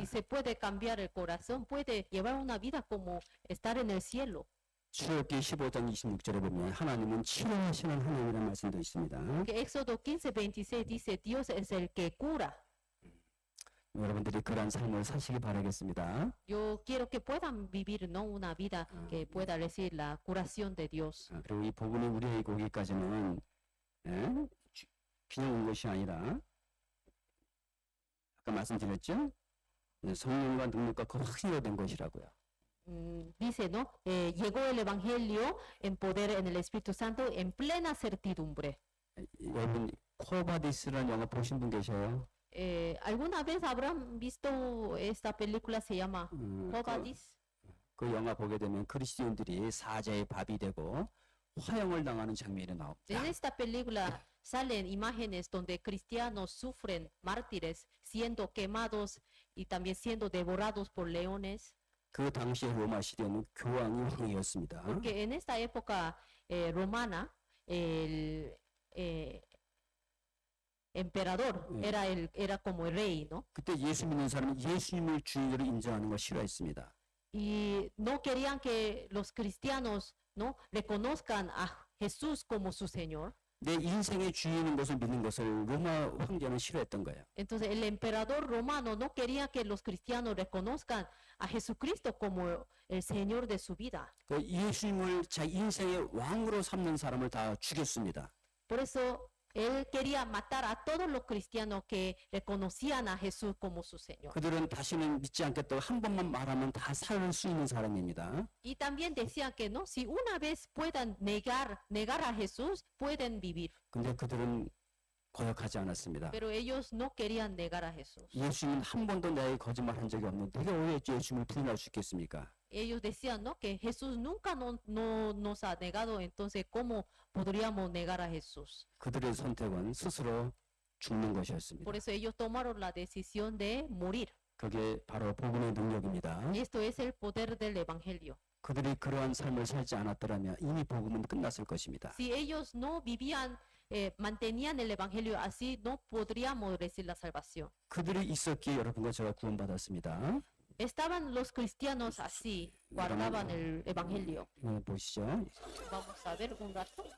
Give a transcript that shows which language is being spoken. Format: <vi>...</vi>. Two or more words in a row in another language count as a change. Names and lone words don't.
<es>Y se puede cambiar el corazón, puede llevar una vida como estar en el cielo.</es> <ko>출애굽기 15장 26절에 보면 하나님은 치료하시는 하나님이라는 말씀도 있습니다.</ko> <es>Que Éxodo 15:26 dice, Dios es el que cura.</es> <ko>여러분들이 그러한 삶을 사시기 바라겠습니다.</ko> <es>Yo quiero que puedan vivir, ¿no? Una vida que pueda recibir la curación de Dios.</es> <ko>그리고 이 복음이 우리에게 오기까지는 그냥 온 것이 아니라 아까 말씀드렸죠? 성령과 능력과 그 확신이 된 것이라고요.</ko> <es>Dice, ¿no? Llegó el Evangelio en poder en el Espíritu Santo en plena certidumbre.</es> <ko>여러분 코바디스라는 영화 보신 분 계셔요?</ko> <es>¿Alguna vez habrán visto esta película? Se llama Cobadis.</es> <ko>그 영화 보게 되면 그리스도인들이 사자의 밥이 되고 화형을 당하는 장면이 나옵니다.</ko> <es>En esta película salen imágenes donde cristianos sufren mártires, siendo quemados y también siendo devorados por leones.</es> <ko>그 당시의 로마 시대는 교황이 왕이었습니다.</ko> <es>Porque en esta época romana, el emperador era como el rey, ¿no?</es> <ko>그때 예수 믿는 사람은 예수님을 주인으로 인정하는 걸 싫어했습니다.</ko> <es>Y no querían que los cristianos, ¿no? reconozcan a Jesús como su Señor.</es> <ko>내 인생의 주인인 것을 믿는 것을 로마 황제는 싫어했던 거예요.</ko> <es>Entonces el emperador romano no quería que los cristianos reconozcan a Jesucristo como el Señor de su vida.</es> <ko>그 예수님을 자기 인생의 왕으로 삼는 사람을 다 죽였습니다.</ko> <es>Por eso él quería matar a todos los cristianos que reconocían a Jesús como su Señor.</es> <ko>그들은 다시는 믿지 않겠다고 한 번만 말하면 다 살 수 있는 사람입니다.</ko> <es>Y también decían que no, si una vez puedan negar a Jesús, pueden vivir.</es> <ko>근데 그들은 거역하지 않았습니다.</ko> <es>Pero ellos no querían negar a Jesús.</es> <ko>예수님은 한 번도 나에게 거짓말한 적이 없는데 내가 왜 예수님을 부인할 수 있겠습니까?</ko> <es>Ellos decían, ¿no? que Jesús nunca nos ha negado, entonces ¿cómo podríamos negar a Jesús?</es> <ko>그들의 선택은 스스로 죽는 것이었습니다.</ko> <es>Por eso ellos tomaron la decisión de morir.</es> <ko>그게 바로 복음의 능력입니다.</ko> <es>Y esto es el poder del Evangelio.</es> <ko>그들이 그러한 삶을 살지 않았더라면 이미 복음은 끝났을 것입니다.</ko> <es>Si ellos no vivían, mantenían el Evangelio así, no podríamos recibir la salvación.</es> <ko>그들이 있었기에 여러분과 제가 구원받았습니다.</ko> <es>Estaban los cristianos así, guardaban el Evangelio.</es> <ko>보시죠.</ko> <es>Vamos a ver un rato.</es>